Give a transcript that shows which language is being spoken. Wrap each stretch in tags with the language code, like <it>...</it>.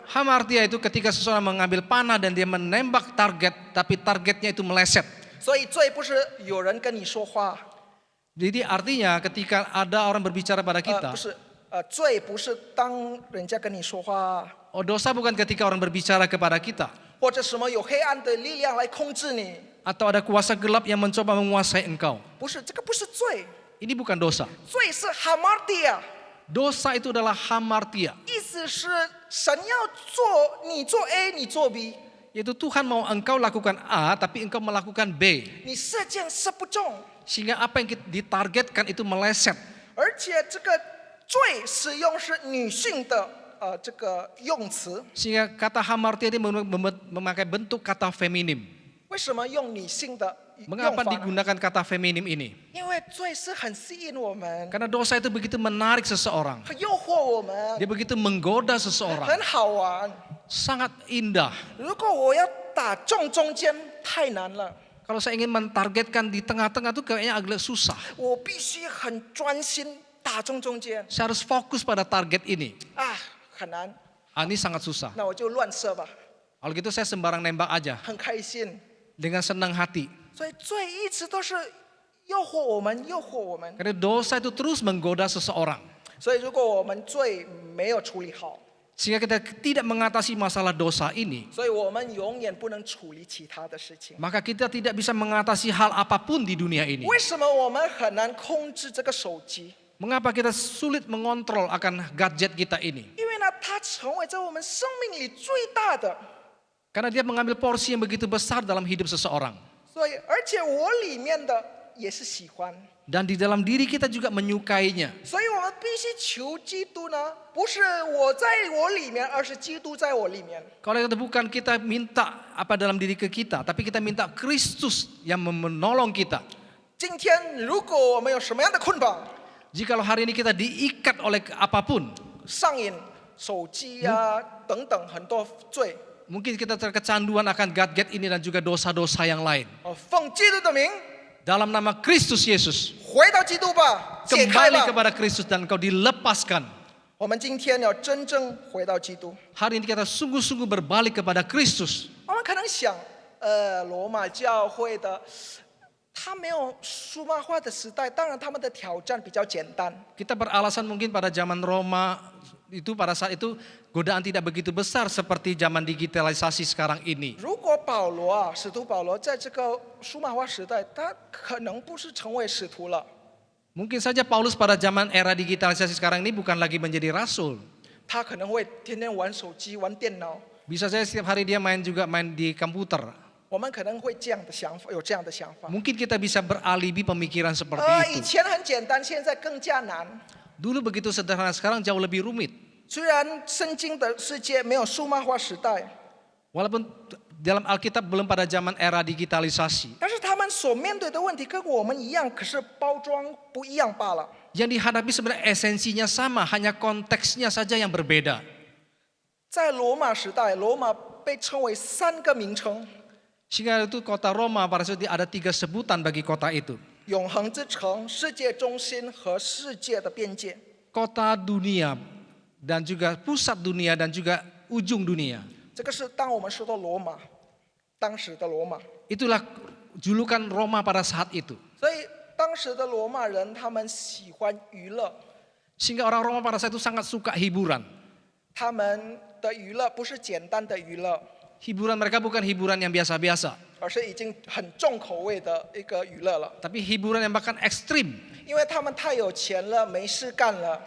<id>Hamartia itu ketika seseorang mengambil panah dan dia menembak target, tapi targetnya itu meleset.</id> <zh>所以罪不是有人跟你说话，</zh> <id>Jadi artinya ketika ada orang berbicara pada</id> <zh>不</zh> <id>kita,</id> <zh>是罪不是当人家跟你说话，</zh> <id>oh dosa bukan ketika orang berbicara kepada kita.</id> <zh>或者什么有黑暗的力量来控制你，</zh> <id>Atau ada kuasa gelap yang mencoba menguasai engkau.</id> <zh>不是这个不是罪，</zh> <id>Ini bukan dosa.</id> <zh>罪是 hamartia。</zh> <id>Dosa itu adalah hamartia.</id> <zh>意思是神要做你做 A， 你做 B，</zh> <id>Yaitu Tuhan mau engkau lakukan A, tapi engkau melakukan B.</id> <zh>你射箭射不中，</zh> <id>Sehingga apa yang ditargetkan itu meleset.</id> <zh>而且这个罪使用是女性的这个用词。</zh> <id>Sehingga kata hamartia ini memakai bentuk kata feminim.</id> <zh>为什么用女性的用</zh> <id>Mengapa</id> <zh>法呢？</zh> <id>digunakan kata feminim ini?</id> <zh>因为罪是很吸引我们，</zh> <id>Karena dosa itu begitu menarik seseorang.</id> <zh>很诱惑我们，</zh> <id>Dia begitu menggoda seseorang.</id> <zh>很好玩。</zh> <id>Sangat indah.</id> <zh>如果我要打中中间，太难了，</zh> <id>Kalau saya ingin mentargetkan di tengah-tengah itu kayaknya agak susah.</id> <zh>我必须很专心打中中间</zh> <id>Saya harus fokus pada target ini.</id> <zh>啊，很难。</zh> <id>Ini sangat susah.</id> <zh>那我就乱射吧，</zh> <id>Kalau gitu saya sembarang nembak aja.</id> <zh>很开心。</zh> <id>Dengan senang hati.</id> <zh>所以罪一直都是诱惑我们，诱惑我们。</zh> <id>Karena dosa itu terus menggoda seseorang.</id> <zh>所以如果我们罪没有处理好，</zh> <id>Sehingga kita tidak mengatasi masalah dosa ini.</id> <zh>所以我们永远不能处理其他的事情。</zh> <id>Maka kita tidak bisa mengatasi hal apapun di dunia ini.</id> <zh>为什么我们很难控制这个手机？</zh> <id>Mengapa kita sulit mengontrol akan gadget kita ini?</id> <zh>因为呢，它成为在我们生命里最大的。</zh> <id>Karena dia mengambil porsi yang begitu besar dalam hidup seseorang.</id> <zh>所以，而且我里面的也是喜欢。</zh> <id>Dan di dalam diri kita juga menyukainya.</id> <zh>所以我们必须求基督呢，不是我在我里面，而是基督在我里面。</zh> <id>Kalau itu bukan kita minta apa dalam diri ke kita, tapi kita minta Kristus yang menolong kita.</id> <zh>今天如果我们有什么样的捆绑，</zh> <id>Jikalau hari ini kita diikat oleh apapun,</id> <zh>上瘾、手机啊等等很多罪，</zh> <id>mungkin kita terkecanduan akan gadget ini dan juga dosa-dosa yang lain.</id> <zh>奉基督的名</zh> <id>Dalam nama Kristus Yesus,</id> <zh>回到基督吧，解开</zh> <id>kembali</id> <zh>吧。</zh> <id>kepada Kristus dan engkau dilepaskan.</id> <zh>我们今天要真正回到基督。</zh> <id>Hari ini kita sungguh-sungguh berbalik kepada Kristus.</id> <zh>我们可能想，罗马教会的，他没有数码化的时代，当然他们的挑战比较简单。</zh> <id>Kita beralasan mungkin pada zaman Roma itu pada saat itu godaan tidak begitu besar seperti zaman digitalisasi sekarang ini.</id> <zh>如果保罗啊，使徒保罗在这个数码化时代，他可能不是成为使徒了，</zh> <id>Mungkin saja Paulus pada zaman era digitalisasi sekarang ini bukan lagi menjadi rasul.</id> <zh>他可能会天天玩手机、玩电脑。</zh> <id>Bisa saja setiap hari dia main di komputer.</id> <zh>我们可能会这样的想法，有这样的想法。</zh> <id>Mungkin kita bisa beralibi pemikiran seperti</id> <zh>以</zh> <id>itu.</id> <zh>前很简单，现在更加难。</zh> <id>Dulu begitu sederhana, sekarang jauh lebih rumit.</id> <zh>虽然圣经的世界没有数码化时代，</zh> <id>Walaupun dalam Alkitab belum pada zaman era digitalisasi.</id> <zh>但是他们所面对的问题跟我们一样，可是包装不一样罢了。</zh> <id>Yang dihadapi sebenarnya esensinya sama, hanya konteksnya saja yang berbeda.</id> <zh>在罗马时代，罗马被称为3个名称：</zh> <id>Sehingga itu kota Roma pada saat itu ada 3 sebutan bagi kota itu.</id> <zh>永恒之城、世界中心和世界的边界。</zh> <id>Kota dunia dan juga pusat dunia dan juga ujung dunia.</id> <zh>这个是当我们说到罗马，当时的罗马。</zh> <id>Itulah julukan Roma pada saat itu.</id> <zh>所以当时的罗马人，他们喜欢娱乐，</zh> <id>Sehingga orang Roma pada saat itu sangat suka hiburan.</id> <zh>他们的娱乐不是简单的娱乐，</zh> <id>Hiburan mereka bukan hiburan yang biasa-biasa,</id> <zh>而是已经很重口味的一个娱乐了。</zh> <id>tapi hiburan yang bahkan ekstrim.</id> <zh>因为他们太有钱了，没事干了，</zh>